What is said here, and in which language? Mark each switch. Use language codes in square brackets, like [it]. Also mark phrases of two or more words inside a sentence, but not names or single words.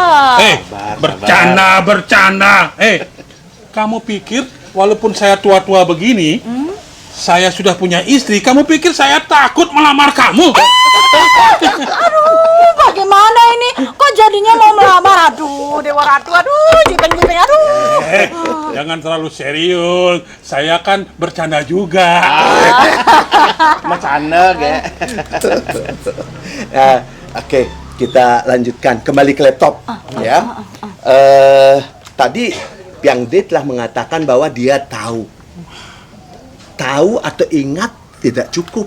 [id] Bercanda. Kamu pikir walaupun saya tua-tua begini, saya sudah punya istri, kamu pikir saya takut melamar kamu? Aduh, bagaimana ini? Kok jadinya mau melamar? Aduh, Dewa Ratu, jipeng, aduh. Jangan terlalu serius. Saya kan bercanda juga. Bercanda, Oke, kita lanjutkan. Kembali ke laptop, ya. Tadi Piang De telah mengatakan bahwa dia tahu atau ingat tidak cukup.